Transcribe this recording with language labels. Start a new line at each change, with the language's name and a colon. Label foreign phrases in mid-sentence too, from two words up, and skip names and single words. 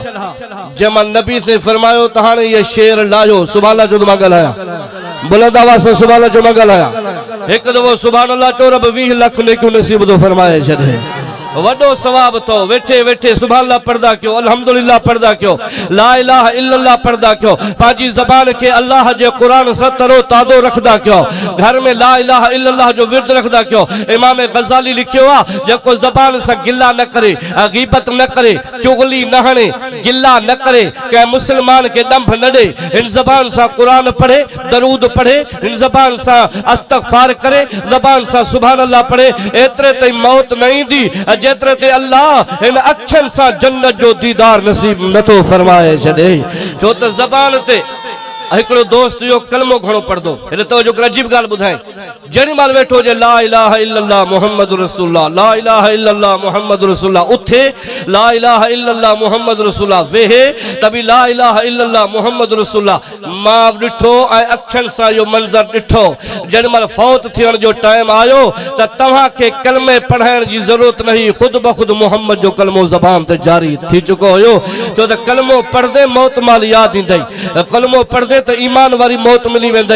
Sindhi: जंहिंमां नबी से फरमायो त हाणे ये शेर लायो।
Arabic: سبحان الله
Sindhi: जो मां ॻाल्हायां, बुलंद आवाज़ सां
Arabic: سبحان الله
Sindhi: जो मां ॻाल्हायां। हिकु दफ़ो
Arabic: سبحان الله
Sindhi: चओ, रब 20 लाख नेकियूं नसीब थो फरमाए छॾे। वॾो सवाब तो वेठे वेठे
Arabic: سبحان الله
Sindhi: पढ़दा कयो, अल्हम्दुलिल्लाह पढ़दा कयो,
Arabic: لا إله إلا الله
Sindhi: पढ़दा कयो, पंहिंजी ज़बान खे अल्लाह जे कुरान सां तरो ताज़ो रखदा कयो, घर में
Arabic: لا إله إلا الله
Sindhi: जो विर्द रखदा कयो। इमाम गज़ाली लिखियो आहे, जेको ज़बान सां गिला न करे, गीबत न करे, चुगली न हणे, गिला न करे, कंहिं मुसलमान खे ॾंभ न ॾे, हिन ज़बान सां कुरान पढ़े, दरूद पढ़े, हिन ज़बान सां इस्तग़फ़ार करे, ज़बान सां
Arabic: سبحان الله
Sindhi: पढ़े, एतिरे ताईं मौत न ईंदी जेतिरे ते अल्लाह हिन अखियुनि सां जन्नत जो दीदार नसीब नथो फरमाए छॾे। छो त ज़बान ते हिकिड़ो दोस्त जो कलमो घणो पढ़दो। हिन तवजो कर, अजीब ॻाल्हि ॿुधाए। जेॾी महिल वेठो हुजे
Arabic: لا إله إلا الله محمد رسول الله، لا إله إلا الله محمد رسول الله, उथे لا إله إلا الله محمد رسول الله,
Sindhi: वेहे त बि
Arabic: لا إله إلا الله محمد رسول الله.
Sindhi: मां ॾिठो ऐं अखियुनि सां इहो मंज़र ॾिठो। जेॾी महिल फौत थियण जो टाइम आयो त तव्हांखे कलमे पढ़ाइण जी ज़रूरत न हुई, ख़ुदि ब ख़ुदि मोहम्मद जो कलमो ज़बान ते जारी थी चुको हुयो। छो त कलमो पढ़दे मौत माल यादि ईंदई, कलमो पढ़दे त ईमान वारी मौत मिली वेंदई।